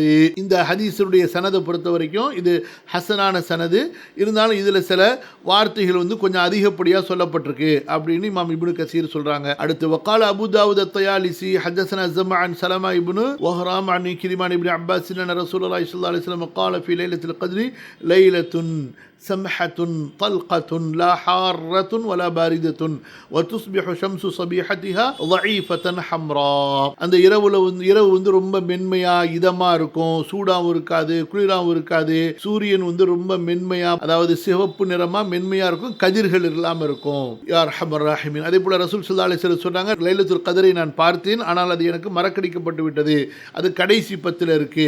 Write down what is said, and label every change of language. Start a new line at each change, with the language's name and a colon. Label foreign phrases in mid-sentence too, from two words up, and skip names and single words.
Tamil: இந்த ஹதீஸுடைய சனதை பொறுத்த வரைக்கும் இது ஹசனான சனது. இருந்தாலும் இதுல சில வார்த்தைகள் கொஞ்சம் அதிகப்படியா சொல்லப்பட்டிருக்கு அப்படின்னு இமாம் இப்னு கசீர் சொல்றாங்க.
Arabic: அடுத்து وقال أبو داود الطيالسي حدثنا زمعة عن سلمة بن وهرام عن عكرمة ابن عباس عن رسول الله صلى الله عليه وسلم قال في ليلة القدر ليلة سمحة طلقة لا حارة ولا باردة وتصبح شمس صبيحتها ضعيفة حمراء.
Tamil: அந்த இரவு ரொம்ப மென்மையா இதமா இருக்கும், சூடாவும் இருக்காது, குளிராவும் இருக்காது. சூரியன் ரொம்ப மென்மையா, அதாவது சிவப்பு நிறமா மென்மையா இருக்கும், கதிர்கள் இல்லாம இருக்கும்.
Arabic: يا أرحم الراحمين.
Tamil: அதே போல ரசூல்
Arabic: صلى الله عليه وسلم
Tamil: சொன்னாங்க, லைலத்துல் கத்ரை நான் பார்த்தேன், ஆனால் அது எனக்கு மறக்கடிக்கப்பட்டு விட்டது, அது கடைசி 10 இருக்கு.